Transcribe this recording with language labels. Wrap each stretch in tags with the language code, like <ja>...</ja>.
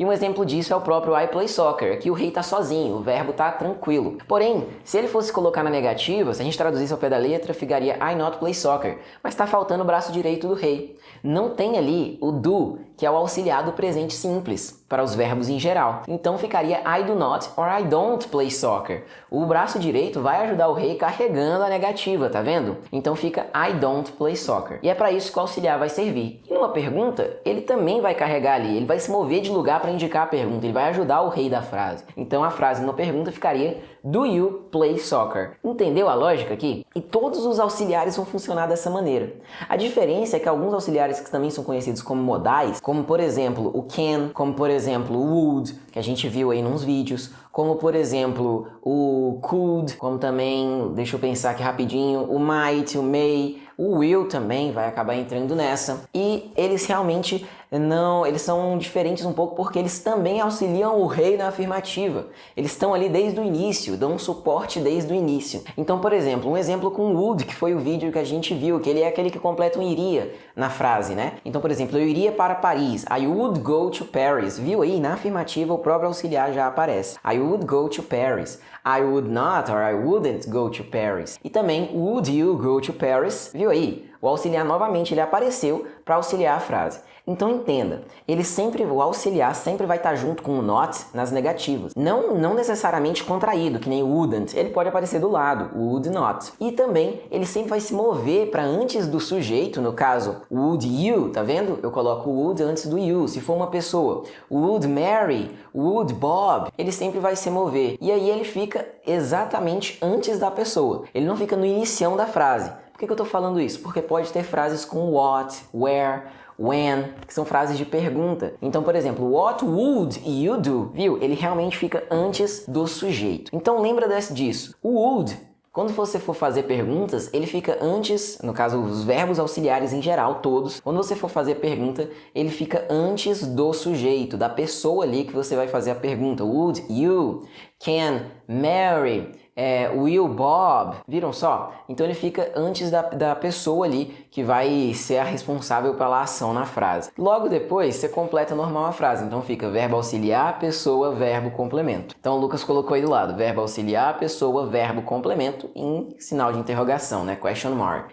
<pt>E um exemplo disso é o próprio</pt> <en>I play soccer.</en> <pt>Aqui o rei tá sozinho, o verbo tá tranquilo. Porém, se ele fosse colocar na negativa, se a gente traduzisse ao pé da letra, ficaria</pt> <en>I not play soccer.</en> <pt>Mas tá faltando o braço direito do rei. Não tem ali o do, que é o auxiliar do presente simples, para os verbos em geral. Então ficaria</pt> <en>I do not or I don't play soccer.</en> <pt>O braço direito vai ajudar o rei carregando a negativa, tá vendo? Então fica</pt> <en>I don't play soccer.</en> <pt>E é para isso que o auxiliar vai servir. E numa pergunta, ele também vai carregar ali, ele vai se mover de lugar para indicar a pergunta, ele vai ajudar o rei da frase. Então a frase numa pergunta ficaria</pt> <en>Do you play soccer?</en> <pt>Entendeu a lógica aqui? E todos os auxiliares vão funcionar dessa maneira. A diferença é que alguns auxiliares que também são conhecidos como modais, como por exemplo o can, como por exemplo o would, que a gente viu aí nos vídeos, como por exemplo o could, como também, deixa eu pensar aqui rapidinho, o might, o may, o will também vai acabar entrando nessa. E eles realmente eles são diferentes um pouco porque eles também auxiliam o rei na afirmativa. Eles estão ali desde o início, dão um suporte desde o início. Então, por exemplo, um exemplo com would, que foi o vídeo que a gente viu, que ele é aquele que completa um iria na frase, né? Então, por exemplo, eu iria para Paris.</pt> <en>I would go to Paris.</en> <pt>Viu aí? Na afirmativa, o próprio auxiliar já aparece.</pt> <en>I would go to Paris. I would not or I wouldn't go to Paris.</en> <pt>E também,</pt> <en>would you go to Paris?</en> <pt>Viu aí? O auxiliar novamente ele apareceu para auxiliar a frase. Então entenda, o auxiliar sempre vai estar junto com o not nas negativas. Não necessariamente contraído, que nem o wouldn't, ele pode aparecer do lado, would not. E também ele sempre vai se mover para antes do sujeito, no caso, would you, tá vendo? Eu coloco o would antes do you, se for uma pessoa. Would Mary, would Bob, ele sempre vai se mover. E aí ele fica exatamente antes da pessoa, ele não fica no inicião da frase. Por que eu estou falando isso? Porque pode ter frases com what, where, when, que são frases de pergunta. Então, por exemplo,</pt> <en>what would you do?</en> <pt>Viu? Ele realmente fica antes do sujeito. Então, lembra disso. O would, quando você for fazer perguntas, ele fica antes, no caso, os verbos auxiliares em geral, todos. Quando você for fazer pergunta, ele fica antes do sujeito, da pessoa ali que você vai fazer a pergunta.</pt> <en>Would you, can, Mary, will Bob,</en> <pt>viram só? Então ele fica antes da pessoa ali que vai ser a responsável pela ação na frase. Logo depois você completa normal a frase, então fica verbo auxiliar, pessoa, verbo, complemento. Então o Lucas colocou aí do lado, verbo auxiliar, pessoa, verbo, complemento em sinal de interrogação, né? Question mark.</pt>